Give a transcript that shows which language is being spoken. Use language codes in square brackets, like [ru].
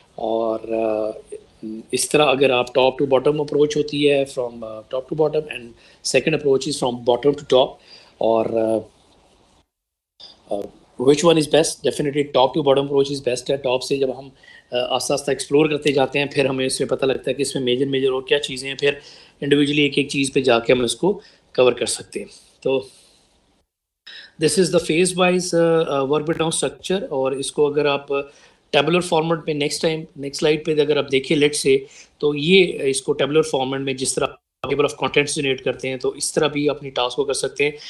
[ur] اور اس طرح اگر آپ ٹاپ ٹو باٹم اپروچ ہوتی ہے [en] From top to bottom, and second approach is from bottom to top. اور which one is best? Definitely top to bottom approach is best ہے. [ur] Top سے جب ہم آہستہ آہستہ ایکسپلور کرتے جاتے ہیں پھر ہمیں اس میں پتہ لگتا ہے کہ اس میں میجر اور کیا چیزیں ہیں, پھر انڈیویجولی ایک چیز پہ جا کے ہم اس کو کور کر سکتے ہیں. [en] تو دس از the phase wise work break down structure. [ur] اور اس کو اگر آپ ٹیبولر فارمیٹ میں نیکسٹ سلائڈ پہ اگر آپ دیکھیں لیٹ سے, تو یہ اس کو ٹیبولر فارمیٹ میں جس طرح ٹیبل آف کانٹینٹس جنریٹ کرتے ہیں تو اس طرح بھی اپنی ٹاسک کو کر سکتے ہیں.